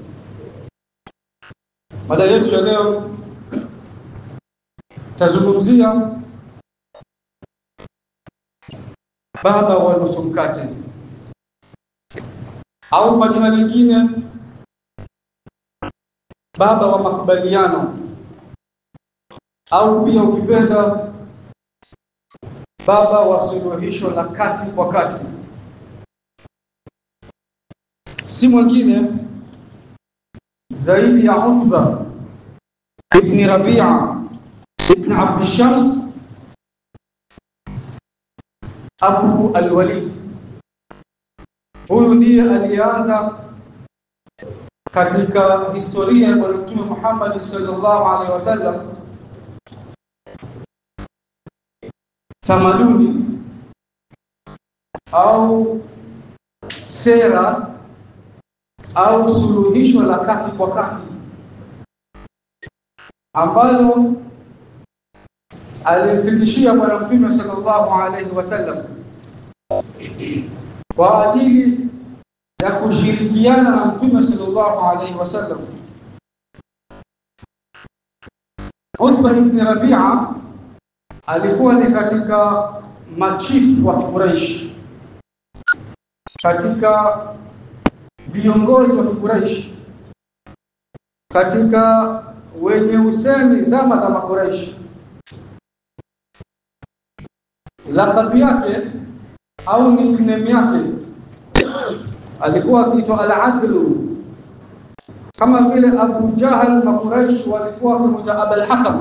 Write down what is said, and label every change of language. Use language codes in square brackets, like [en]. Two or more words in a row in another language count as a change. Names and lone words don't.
[sw] Mada yetu ya leo tazungumzia baba wa nusu mkate, au kwa jina lingine baba wa makubaliano, au pia ukipenda baba wa suluhisho la kati kwa kati. Si mwingine zaidi ya Utba ibn Rabi'a ibn Abd Shams Abu al-Walid. Huyu ndiye alianza katika historia ya Mtume Muhammad [ar] صلى الله عليه وسلم [sw] tamaduni au sera au suluhisho la kati kwa kati ambalo alimfikishia Bwana Mtume [ar] صلى الله عليه وسلم [sw] kwa ajili ya kushirikiana na Mtume [ar] صلى الله عليه وسلم. [sw] Utba ibn Rabi'a alikuwa ni katika machifu wa Quraysh, katika viongozi wa Quraysh, katika wenye usemi zama za Quraysh. Laqab yake au nickname yake alikuwa akiitwa Al-Adlu, kama vile Abu Jahal na Quraysh walikuwa wakimuita Abul Hakam.